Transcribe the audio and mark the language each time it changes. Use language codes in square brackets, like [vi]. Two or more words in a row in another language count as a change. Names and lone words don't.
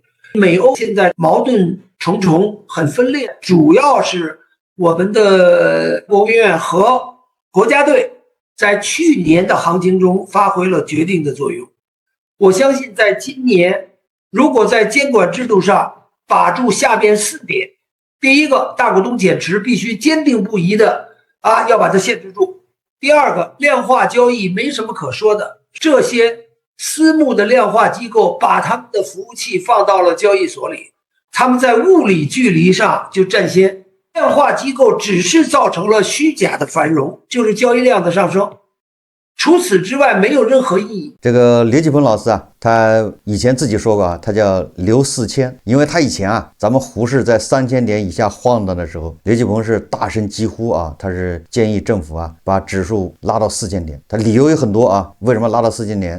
[zh] 美歐現在矛盾重重，很分裂，主要是我們的國務院和國家隊在去年的行情中發揮了決定的作用。我相信在今年，如果在監管制度上把住下邊4點，第一個，大股東減持必須堅定不移的要把它限制住。第二個，量化交易没什麼可說的，這些私募的量化機構把他们的服務器放到了交易所裡，他們在物理距離上就佔先。量化機構只是造成了虛假的繁榮，就是交易量的上升，除此之外沒有任何意義。這個劉繼鵬老師啊，他以前自己說過啊，他叫劉4000，因為他以前啊，咱們滬市在3000點以下晃蕩的時候，劉繼鵬是大聲疾呼啊，他是建議政府啊把指數拉到4000點。他理由有很多啊，為什麼拉到4000點？